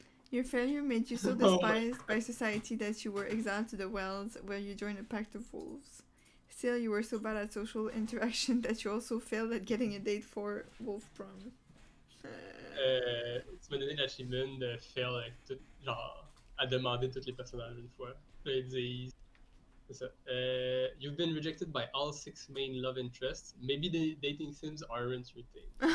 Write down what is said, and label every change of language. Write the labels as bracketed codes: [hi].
[en] Your failure made you so Oh my despised by society that you were exiled to the wilds, where you joined a pact of wolves. Still, you were so bad at social interaction that you also failed at getting a date for Wolf Prom. [fr] Tu m'as donné l'achievement de fail avec tout, genre, à demander tous les personnages une fois. Là, ils disent, c'est ça. [en] You've been rejected by all 6 main love interests. Maybe the dating sims aren't your thing.